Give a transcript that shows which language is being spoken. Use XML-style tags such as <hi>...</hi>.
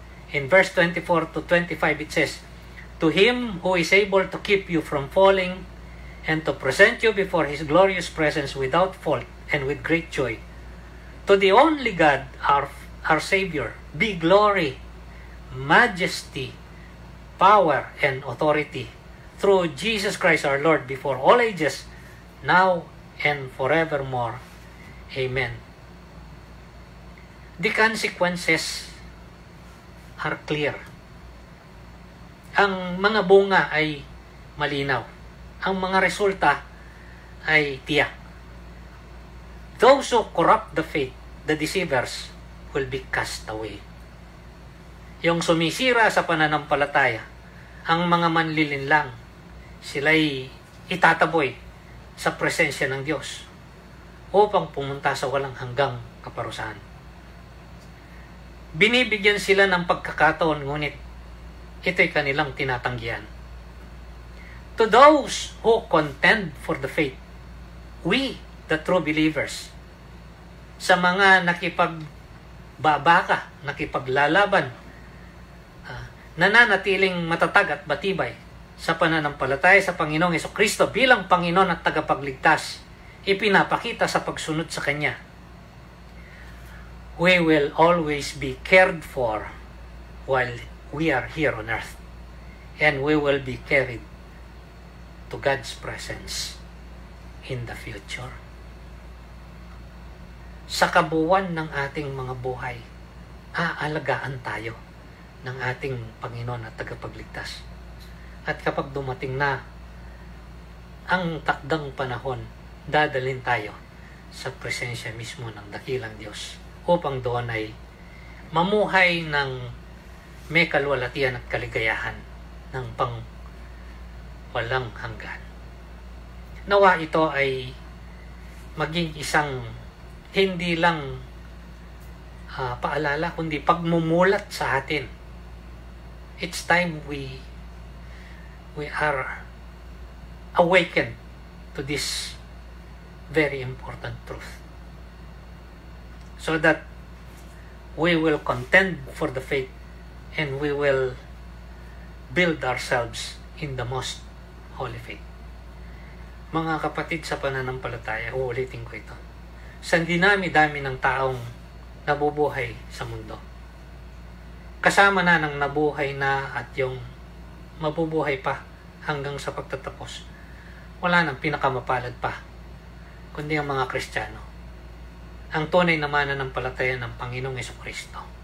<en>In verse 24 to 25 it says, To Him who is able to keep you from falling and to present you before His glorious presence without fault and with great joy, to the only God, our Savior, be glory, majesty, power, and authority through Jesus Christ our Lord before all ages, now and forevermore. Amen. The consequences are clear.</en> <tl>Ang mga bunga ay malinaw. Ang mga resulta ay tiyak.</tl> <en>Those who corrupt the faith, the deceivers, will be cast away.</en> <tl>Yung sumisira sa pananampalataya, ang mga manlilinlang, sila'y itataboy sa presensya ng Diyos upang pumunta sa walang hanggang kaparusahan. Binibigyan sila ng pagkakataon, ngunit ito'y kanilang tinatanggihan.</tl> <en>To those who contend for the faith, we, the true believers,</en> <tl>sa mga nakipagbabaka, nakipaglalaban, nananatiling matatag at batibay sa pananampalataya sa Panginoong Hesukristo bilang Panginoon at tagapagligtas, ipinapakita sa pagsunod sa Kanya.</tl> <en>We will always be cared for while we are here on earth, and we will be carried to God's presence in the future.</en> <tl>Sa kabuuan ng ating mga buhay, aalagaan tayo ng ating Panginoon at tagapagligtas. At kapag dumating na ang takdang panahon, dadalhin tayo sa presensya mismo ng dakilang Diyos upang doon ay mamuhay ng may kalwalatian at kaligayahan ng walang hanggan. Nawa ito ay maging isang hindi lang paalala, kundi pagmumulat sa atin.</tl> <en>It's time we are awakened to this very important truth, so that we will contend for the faith and we will build ourselves in the most holy faith.</en> <tl>Mga kapatid sa pananampalataya, uulitin ko ito. Sa dinami-dami ng taong nabubuhay sa mundo, kasama na ng nabuhay na at yung mabubuhay pa hanggang sa pagtatapos, wala nang pinakamapalad pa kundi ang mga Kristiyano, ang tunay na mananampalataya ng Panginoong Hesukristo,</tl>